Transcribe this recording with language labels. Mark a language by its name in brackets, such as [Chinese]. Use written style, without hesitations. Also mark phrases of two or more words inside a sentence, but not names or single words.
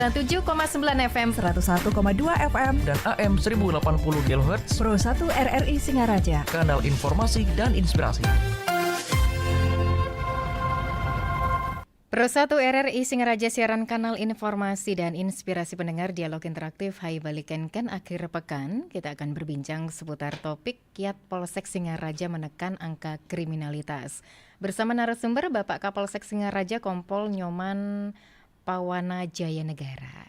[Indonesian] 7,9 FM, 101,2 FM, dan AM 1080 kHz Pro 1 RRI Singaraja. Kanal informasi dan inspirasi. Pro 1 RRI Singaraja siaran kanal informasi dan inspirasi pendengar dialog interaktif Hai Balikan akhir pekan. Kita akan berbincang seputar topik Kiat Polsek Singaraja menekan angka kriminalitas. Bersama narasumber Bapak Kapolsek Singaraja Kompol Nyoman Pawana Jaya Negara.